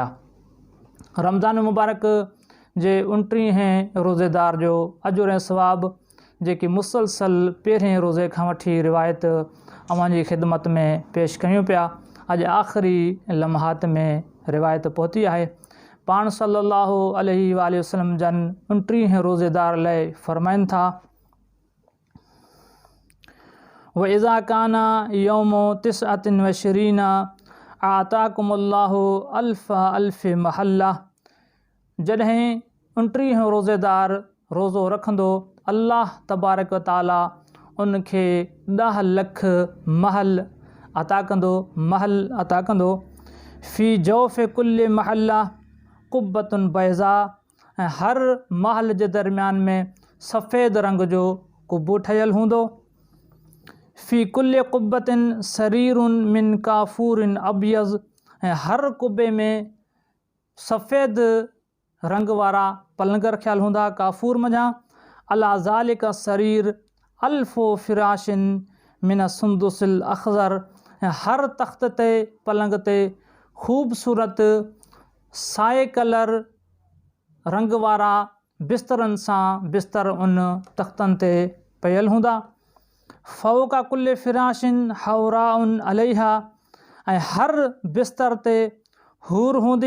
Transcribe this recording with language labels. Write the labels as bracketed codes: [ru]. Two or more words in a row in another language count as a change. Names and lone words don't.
[sd] रमज़ान मुबारक जे 29 रोज़ेदार जो अजुर ऐं सवाब जेकी मुसलसल पहिरें रोज़े खां वठी रिवायत अवां जी ख़िदमत में पेश कयूं पिया, अॼु आख़िरी लम्हात में रिवायत पहुती आहे। पाण [ar] صلى الله عليه وسلم [sd] जन 29 रोज़ेदार लाइ फ़रमाइनि था, [ar] وإذا كان يوم تسعة وعشرين أعطاكم الله ألف محلة. [sd] जॾहिं 29 रोज़ेदार रोज़ो रखंदो अल्लाह तबारक व ताला उनखे 10 लख महल अता कंदो। [ar] في جوف كل محلة قبة بيضاء, [sd] ऐं हर महल जे दरमियान में सफ़ेद रंग जो कुब्बो ठहियल हूंदो। [ar] في كل قبة سرير من كافور أبيض, [sd] ऐं हर कुब्बे में सफ़ेद रंग वारा पलंग रखियल हूंदा काफ़ूर मञा। [ar] على ذلك سرير ألف فراش من سندس أخضر, [sd] ऐं हर तख़्त ते पलंग ते ख़ूबसूरत साए कलर रंग वारा बिस्तरनि सां बिस्तर उन तख़्तनि ते पयल हूंदा। [ar] فوق كل فراش حوراء عليها, [sd] ऐं हर बिस्तर ते हूर हूंदी।